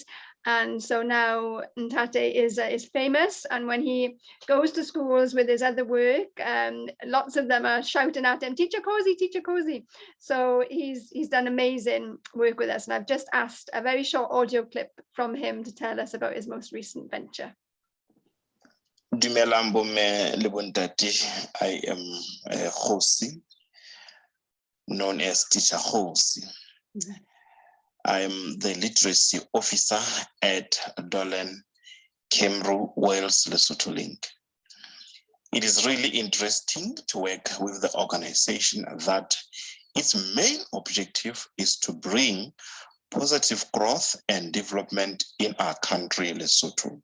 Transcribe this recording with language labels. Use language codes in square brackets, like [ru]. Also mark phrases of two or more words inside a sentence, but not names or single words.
[en] And so now Ntate is famous, and when he goes to schools with his other work, lots of them are shouting at him, "Teacher Cozy, Teacher Cozy." So he's done amazing work with us, and I've just asked a very short audio clip from him to tell us about his most recent venture. [st] Dumelang bomme le bontate. [en] I am Khosi, known as Teacher Khosi. I am the literacy officer at Dolen, Cymru, Wales, Lesotho link. It is really interesting to work with the organization that its main objective is to bring positive growth and development in our country, Lesotho.